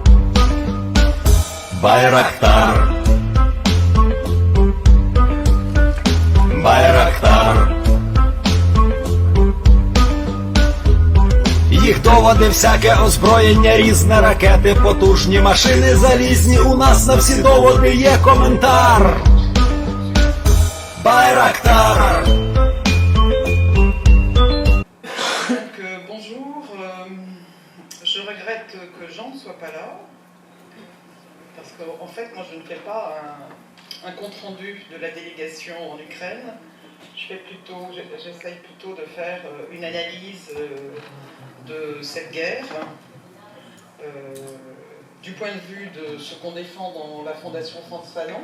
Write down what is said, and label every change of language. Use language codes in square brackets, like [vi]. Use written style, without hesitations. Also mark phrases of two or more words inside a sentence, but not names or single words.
[uk] Байрактар, Байрактар. Їх доводи, всяке озброєння, різне, ракети, потужні машини залізні, у нас на всі доводи є коментар. Байрактар. [fr] Bonjour, je regrette que Jean ne soit pas là, parce qu'en fait, moi je ne fais pas un compte-rendu de la délégation en Ukraine. J'essaye plutôt de faire une analyse de cette guerre, du point de vue de ce qu'on défend dans la Fondation France Fanon.